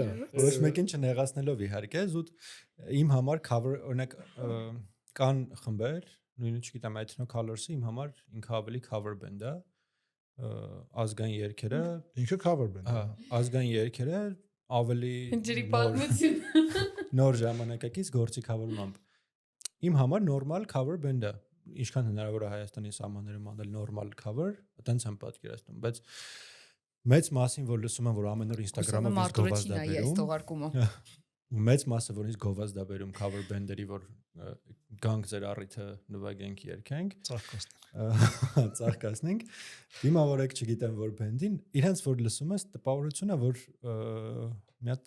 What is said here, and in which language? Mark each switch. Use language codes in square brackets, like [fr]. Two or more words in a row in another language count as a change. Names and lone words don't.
[hy] Ոչ մեկին չնեղացնելով իհարկե, զուտ իմ համար cover օրինակ կան խմբեր, նույնիսկ չգիտեմ Ethno Colors-ը իմ համար ինքը ավելի [en] cover band [hy] է, ազգային երգերը, ինքը [en] cover band [hy] է։ ազգային երգերը ավելի Ջրի պատմություն։ նոր ժամանակակից գործի cover-ամբ։ Իմ համար [en] normal cover band [hy] է, ինչքան հնարավոր է Հայաստանի սահմաններում անել [en] normal cover, [hy] այտենց եմ պատկերացնում, բայց մեծ մասին որ լսում եմ որ ամեն օր Instagram-ով իսկ գովազդ է բերում։ Ու մեծ մասը որից գովազդ է բերում [en] cover band- [hy] երի որ գանք ձեր առիթը նվագենք երգենք ծաղկացնենք դիմավորեք չգիտեմ որ բենդին իրենց որ լսում ես տպավորությունը որ մի հատ